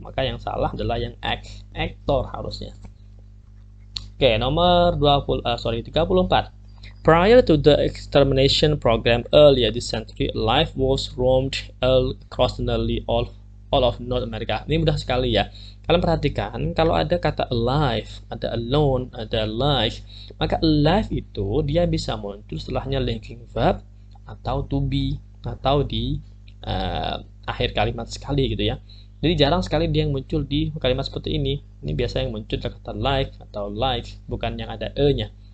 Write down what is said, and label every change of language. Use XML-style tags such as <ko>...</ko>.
<id>Maka yang salah adalah yang aktor harusnya. Oke, nomor 34.</id> <en>Prior to the extermination program earlier this century, live wolves roamed across nearly all of North America.</en> <id>Ini mudah sekali ya. Kalian perhatikan, kalau ada kata alive, ada alone, ada alive, maka alive itu dia bisa muncul setelahnya linking verb atau to be atau di akhir kalimat sekali gitu ya. Jadi jarang sekali dia yang muncul di kalimat seperti ini. Ini biasa yang muncul kata live atau like, bukan yang ada e-nya.</id>